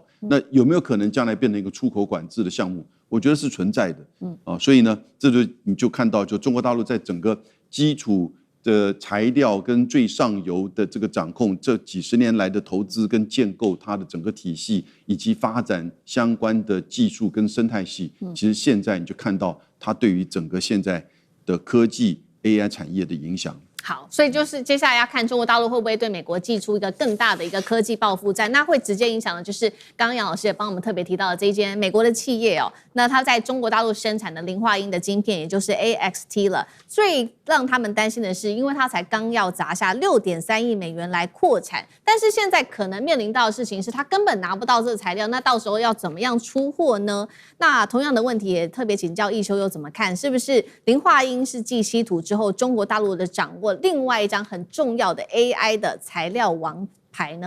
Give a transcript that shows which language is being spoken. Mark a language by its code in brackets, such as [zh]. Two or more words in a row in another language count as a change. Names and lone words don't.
[zh] 那有沒有可能將來變成一個出口管制的項目？我覺得是存在的，所以呢，你就看到，就中国大陸在整個基礎的材料跟最上游的這個掌控，這幾十年來的投資跟建構它的整個體系，以及發展相關的技術跟生態系，其實現在你就看到它對於整個現在的科技 AI 產業的影響。好，所以就是接下來要看中國大陸會不會對美國祭出一個更大的一個科技報復戰，那會直接影響的就是剛剛楊老師也幫我們特別提到的這一間美國的企業哦，那它在中國大陸生產的磷化铟的晶片，也就是 AXT 了。最讓他們擔心的是，因為它才剛要砸下6.3億美元來擴產，但是現在可能面臨到的事情是，它根本拿不到這個材料，那到時候要怎麼樣出貨呢？那同樣的問題也特別請教奕修又怎麼看？是不是磷化铟是繼稀土之後，中國大陸的掌握另外一張很重要的 AI 的材料王牌呢？